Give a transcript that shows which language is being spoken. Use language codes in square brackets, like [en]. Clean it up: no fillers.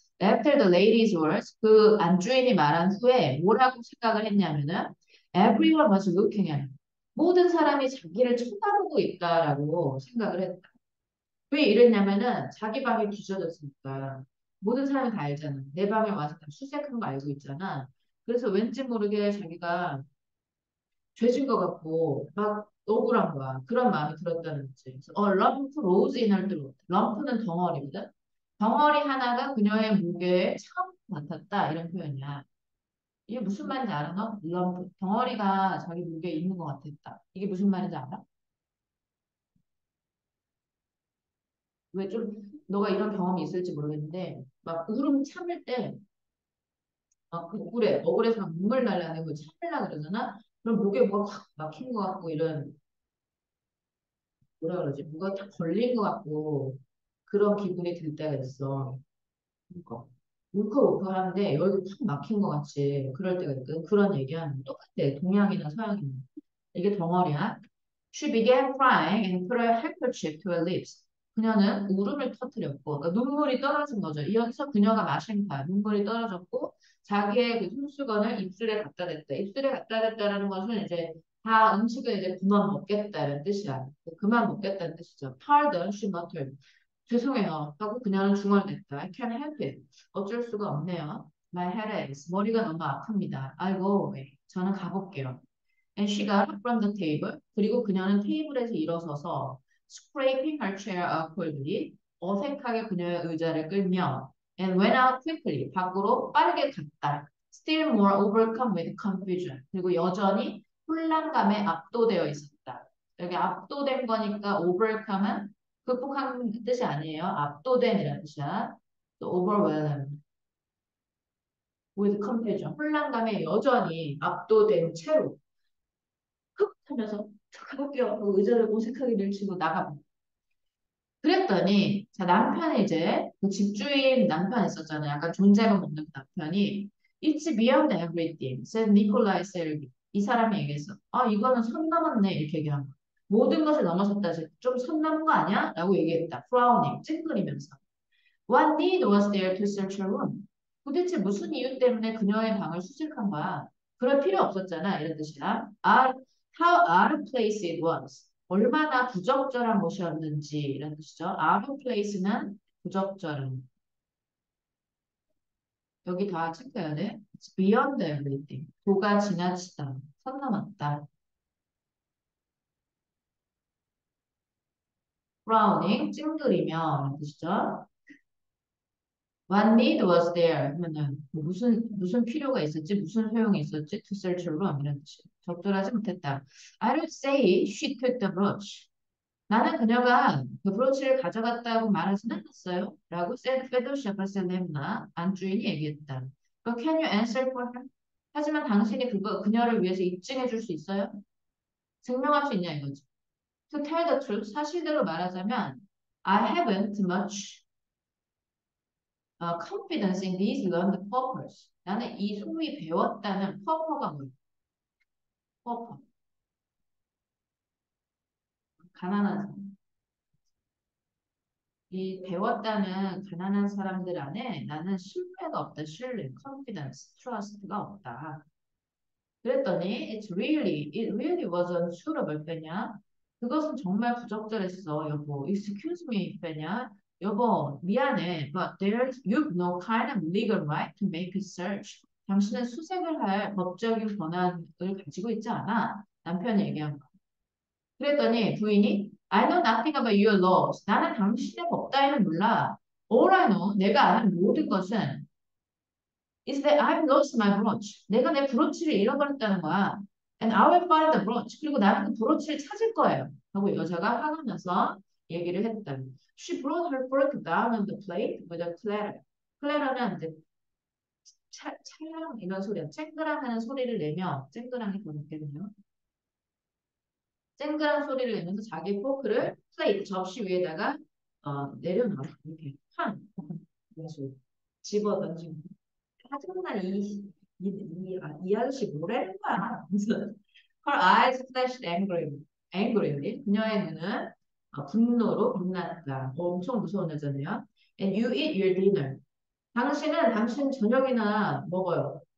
[en] After the lady's words [ko] 그 안주인이 말한 후에 뭐라고 생각을 했냐면은 [en] everyone was looking at him. [ko] 모든 사람이 자기를 쳐다보고 있다라고 생각을 했다. 왜 이랬냐면은 자기 방이 뒤져졌으니까 모든 사람이 다 알잖아. 내 방에 와서 다 수색한 거 알고 있잖아. 그래서 왠지 모르게 자기가 죄진 것 같고 막 억울한 거야. 그런 마음이 들었다는 거지. 그래서 [en] lump rose in her throat. [ko] lump는 덩어리거든. 덩어리 하나가 그녀의 무게에 처음 맡았다. 이런 표현이야. 이게 무슨 말인지 알아? 너? lump. 덩어리가 자기 무게에 있는 것 같았다. 이게 무슨 말인지 알아? 왜 좀 너가 이런 경험이 있을지 모르겠는데 막 울음 참을 때 막 억울해서 막 눈물 날라내고 참으려 그러잖아. 그럼 목에 뭐가 확 막힌 것 같고 이런 뭐라 그러지? 뭐가 딱 걸린 것 같고 그런 기분이 들 때가 있어. 그러니까. 울컥울컥 하는데 여기 탁 막힌 것 같이 그럴 때가 있거든. 그런 얘기하면 똑같아. 동양이나 서양이나. 이게 덩어리야. [en] She began crying and put her handkerchief to her lips. [ko] 그녀는 울음을 터뜨렸고 그러니까 눈물이 떨어진 거죠. 여기서 그녀가 마신 거야. 눈물이 떨어졌고 자기의 그 손수건을 입술에 갖다 댔다. 입술에 갖다 댔다라는 것은 이제 다 음식을 이제 그만 먹겠다는 뜻이야. 그만 먹겠다는 뜻이죠. [en] Pardon, she muttered. [ko] 죄송해요. 하고 그녀는 중얼댔다. [en] I can't help it. [ko] 어쩔 수가 없네요. [en] My head aches. [ko] 머리가 너무 아픕니다. [en] I'll go away. [ko] 저는 가볼게요. [en] And she got up from the table. [ko] 그리고 그녀는 테이블에서 일어서서 [en] scraping her chair awkwardly. [ko] 어색하게 그녀의 의자를 끌며 [en] and went out quickly. [ko] 밖으로 빠르게 갔다. [en] Still more overcome with confusion. [ko] 그리고 여전히 혼란감에 압도되어 있었다. 여기 압도된 거니까 overcome은 극복한 뜻이 아니에요. 압도된이라는 뜻이야. 또 [en] overwhelmed with confusion. [ko] 혼란감에 여전히 압도된 채로 흑 하면서 가볍게 하고 의자를 어색하게 밀치고 나가고. 그랬더니 자 남편이 이제 그 집주인 남편 있었잖아요. 약간 존재감 없는 그 남편이 [en] It's beyond everything, said Nikolai Sergey. [ko] 이 사람이 얘기했어. 아 이거는 선 넘었네 이렇게 얘기한 거. 모든 것을 넘어섰다. 좀 선 넘은 거 아니야? 라고 얘기했다. frowning, 찡그리면서. [en] What need was there to search her room? [ko] 도대체 무슨 이유 때문에 그녀의 방을 수색한 거야? 그럴 필요 없었잖아. 이런 뜻이야. [en] How out of place it was. [ko] 얼마나 부적절한 곳이었는지 이런 뜻이죠. Out of place는 부적절한. 여기 다 체크해야 돼. [en] It's beyond everything. [ko] 도가 지나치다. 선 넘었다. Frowning, 찡그리며 이런 뜻이죠. [en] What need was there? [ko] 하면은 뭐 무슨 필요가 있었지? 무슨 소용이 있었지? [en] To search a room [ko] 이런 뜻이. 적절하지 못했다. [en] I don't say she took the brooch. [ko] 나는 그녀가 그 브로치를 가져갔다고 말하진 않았어요. 라고 [en] said [ko] Fedosha Vasilevna 안주인이 얘기했다. [en] But can you answer for her? [ko] 하지만 당신이 그녀를 위해서 입증해 줄 수 있어요? 증명할 수 있냐 이거지. [en] To tell the truth, [ko] 사실대로 말하자면 [en] I haven't much confidence in these learned purpose. [ko] 나는 이 소위 배웠다는 purpose가 뭐야? [en] purpose. [ko] 가난한 사람. 이 배웠다는 가난한 사람들 안에 나는 신뢰가 없다. 신뢰, confidence, trust가 없다. 그랬더니 [en] it really wasn't suitable 빼냐? [ko] 그것은 정말 부적절했어, 여보. [en] Excuse me, 빼냐? [ko] 여보, 미안해. [en] But there's you've no kind of legal right to make a search. [ko] 당신은 수색을 할 법적인 권한을 가지고 있지 않아. 남편이 얘기한 거. 그랬더니 부인이 [en] I know nothing about your laws. [ko] 나는 당신의 법 따위는 몰라. [en] All I know, [ko] 내가 아는 모든 것은 [en] is that I've lost my brooch. [ko] 내가 내 브로치를 잃어버렸다는 거야. [en] And I will find the brooch. [ko] 그리고 나는 그 브로치를 찾을 거예요. 하고 여자가 화가 나서 얘기를 했다. She brought her fork down on the plate with a clatter. 클래러는 이제 찰랑 이런 소리야. 쨍그랑 하는 소리를 내며 쨍그랑이 더 높겠네요. 쨍그랑 소리를 내면서 자기 포크를 플레이트 접시 위에다가 내려놔. 이렇게 팡 그래서 집어 던지고 짜증나 이 아저씨 뭐라는 거야. 무슨 [en] Her eyes flashed angrily. [ko] 그녀의 눈은 분노로 빛났다. 엄청 무서운 여자네요. [en] And you eat your dinner. [ko] 당신은 당신 저녁이나 먹어요.